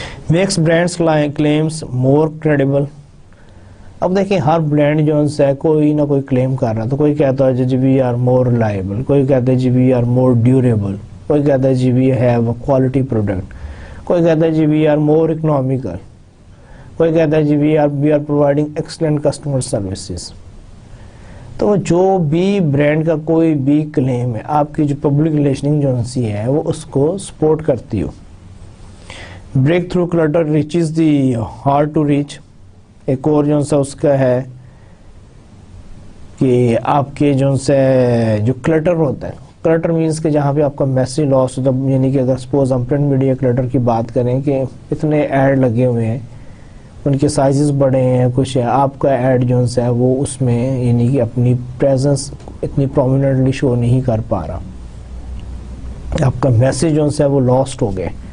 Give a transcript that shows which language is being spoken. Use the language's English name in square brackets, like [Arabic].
[English] Makes brands claims more credible. [Urdu] اب دیکھیں ہر brand جو ہے کوئی نہ کوئی کلیم کر رہا ہے, تو کوئی کہتا ہے جی [English] we are more reliable, [Urdu] کوئی کہتا ہے جی [English] we are more durable, [Urdu] کوئی کہتا ہے جی [English] we have a quality product, [Urdu] کوئی کہتا ہے جی [English] we are more economical, [Urdu] کوئی کہتا ہے جی [English] We are providing excellent customer services. [Urdu] تو جو بھی برانڈ کا کوئی بھی کلیم ہے, آپ کی جو پبلک ریلیشننگ ایجنسی ہے وہ اس کو سپورٹ کرتی ہو. [English] Break through clutter reaches the hard to reach. [Urdu] ایک اور جو سا اس کا ہے کہ آپ کے جو کلٹر ہوتا ہے, کلٹر مینس کہ جہاں پہ آپ کا میسیج لاس ہوتا ہے, یعنی کہ اگر سپوز ہم پرنٹ میڈیا کلٹر کی بات کریں کہ اتنے ایڈ لگے ہوئے ہیں, ان کے سائزز بڑے ہیں, کچھ ہے, آپ کا ایڈ جو ہے وہ اس میں یعنی کہ اپنی پریزنس اتنی پرومیننٹلی شو نہیں کر پا رہا, آپ کا میسیج جو ہے وہ لاسٹ ہو گئے.